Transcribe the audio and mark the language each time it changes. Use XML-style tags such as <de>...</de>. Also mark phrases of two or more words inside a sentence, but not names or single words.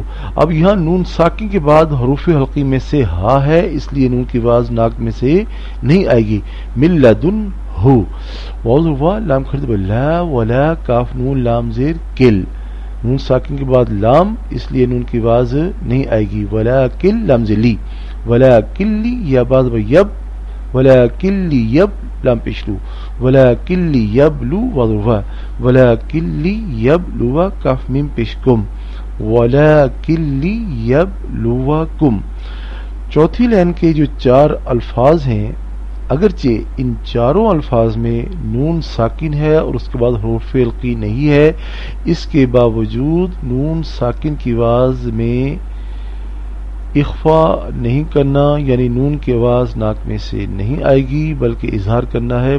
<ur>اب یہاں نون ساکن کے بعد حروف حلقی میں سے ہا ہے، اس لیے نون کی آواز ناک میں سے نہیں آئے گی۔ مل دن ہو واو لام کھڑ زبر لا، ولا کاف نون لام زیر کل نون ساکن کے بعد لام، اس لیے نون کی آواز نہیں آئے گی۔ ولا کل لام زلی، ولا کلی یا باز یب، ولا کلی یب لام پیشلو، ولا کلی یبلو وضرفا، ولا کلی یبلو کاف میم پیشکم، ولا کلی یبلوکم۔ چوتھی لائن کے جو 4 الفاظ ہیں، اگرچہ ان چاروں الفاظ میں نون ساکن ہے اور اس کے بعد حروف حلقی نہیں ہے، اس کے باوجود نون ساکن کی آواز میں اخفا نہیں کرنا یعنی نون کی آواز ناک میں سے نہیں آئے گی بلکہ اظہار کرنا ہے.</ur>